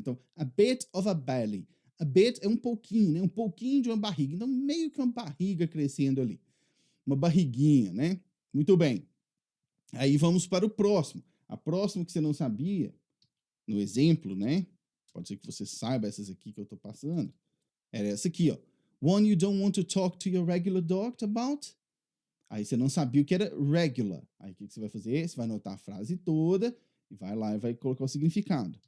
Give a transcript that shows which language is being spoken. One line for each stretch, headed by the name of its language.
Portuguese: Então,
English: a bit of a belly.
Portuguese: A bit é um pouquinho, né? Um pouquinho de uma barriga. Então, meio que uma barriga crescendo ali. Uma barriguinha, né? Muito bem. Aí vamos para o próximo. A próxima que você não sabia, no exemplo, né? Pode ser que você saiba essas aqui que eu tô passando. Era essa aqui, ó.
English: One you don't want to talk to your regular doctor about?
Portuguese: Aí você não sabia o que era regular. Aí o que você vai fazer? Você vai anotar a frase toda e vai lá e vai colocar o significado.